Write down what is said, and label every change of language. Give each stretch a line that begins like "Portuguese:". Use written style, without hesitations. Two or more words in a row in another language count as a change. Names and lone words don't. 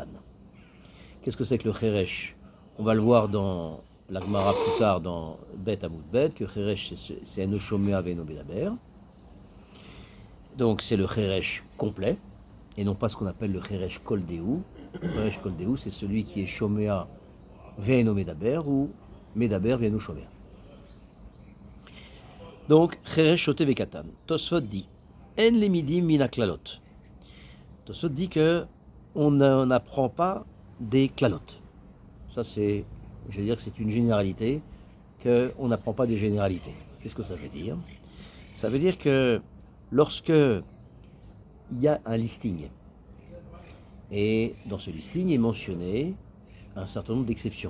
French: Qu'est-ce que c'est que le Cheresh? On va le voir dans la Gemara plus tard dans
Hebrew: ב' עמוד ב,
French: que Cheresh c'est un
Hebrew: ושומע ואינו מדבר.
French: Donc c'est le Cheresh complet, et non pas ce qu'on appelle le
Hebrew: חרש כל דהו.
French: Le
Hebrew: חרש כל דהו,
French: c'est celui qui est
Hebrew: שומע ואינו מדבר
French: ou
Hebrew: מדבר ואינו שומע. Donc, חרש שוטה וקטן.
French: Tosfot dit
Hebrew: אין למדין מן הכללות.
French: Tosfot dit que on n'apprend pas des klalot. Ça, je veux dire que c'est une généralité, qu'on n'apprend pas des généralités. Qu'est-ce que ça veut dire? Ça veut dire que lorsque il y a un listing, et dans ce listing est mentionné un certain nombre d'exceptions.